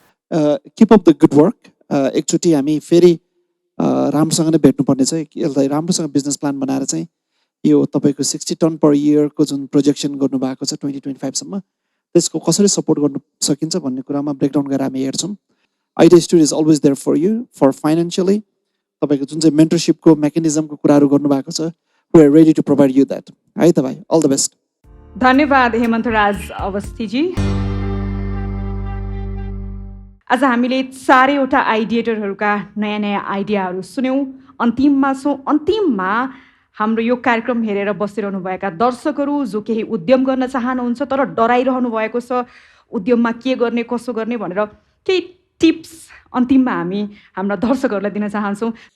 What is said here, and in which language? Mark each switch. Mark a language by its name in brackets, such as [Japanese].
[English] Keep up the good work. [Nepali] एकचोटि हामी फेरि राम्रोसँग नै भेट्नुपर्ने छ। यसलाई राम्रोसँग बिजनेस प्लान बनाएर चाहिँ यो तपाईँको 60 टन पर इयरको जुन प्रोजेक्सन गर्नुभएको छ 2025सम्म, त्यसको कसरी सपोर्ट गर्न सकिन्छ भन्ने कुरामा ब्रेकडाउन गरेर हामी हेर्छौँ। [English] Idea studio is always there for you for financially. [Nepali] तपाईँको जुन चाहिँ मेन्टरसिपको मेकानिजमको कुराहरू गर्नुभएको छ, [English] We are ready to provide you that. [Nepali] है त भाइ, अल द बेस्ट। धन्यवाद हेमन्तराज अवस्थीजी। आज हामीले 4वटा आइडिएटरहरूका नयाँ नयाँ आइडियाहरू सुन्यौँ। अन्तिममा हाम्रो यो कार्यक्रम हेरेर बसिरहनुभएका दर्शकहरू जो केही उद्यम गर्न चाहनुहुन्छ तर डराइरहनु भएको छ उद्यममा के गर्ने कसो गर्ने भनेर, केही टिप्स अन्तिममा हामी हाम्रा दर्शकहरूलाई दिन चाहन्छौँ।